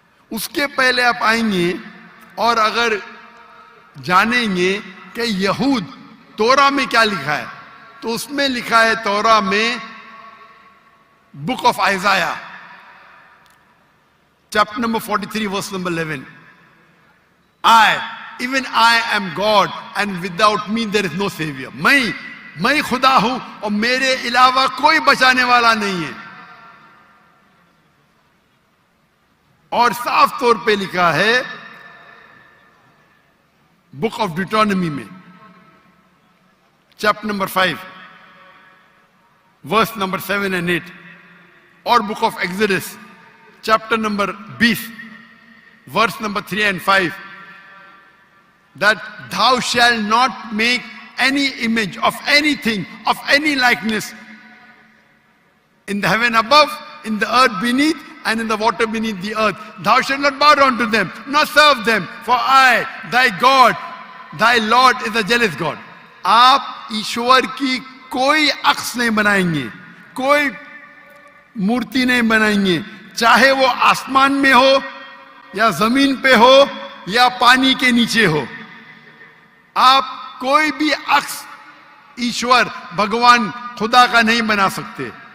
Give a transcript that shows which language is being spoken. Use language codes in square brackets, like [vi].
[hi] उसके पहले आप आएंगे और अगर जानेंगे कि यहूद तोरा में क्या लिखा है तो उसमें लिखा है तोरा में book of आइजाया chapter number 43 verse number 11, [en] even I am God and without me there is no savior। [hi] मैं खुदा हूं और मेरे अलावा कोई बचाने वाला नहीं है। और साफ तौर पे लिखा है बुक ऑफ डिटोनमी में chapter number 5 verse number 7 and 8 और book of exodus chapter number 20 verse number 3 and 5 [en] that thou shalt not make any image of anything of any likeness in the heaven above, in the earth beneath, and in the water beneath the earth. Thou shalt not bow down to them, nor serve them, for I, thy God, thy Lord is a jealous God। [hi] आप ईश्वर की कोई अक्स नहीं बनाएंगे, कोई मूर्ति नहीं बनाएंगे, चाहे वो आसमान में हो या जमीन पे हो या पानी के नीचे हो। आप कोई भी अक्स ईश्वर भगवान खुदा का नहीं बना सकते।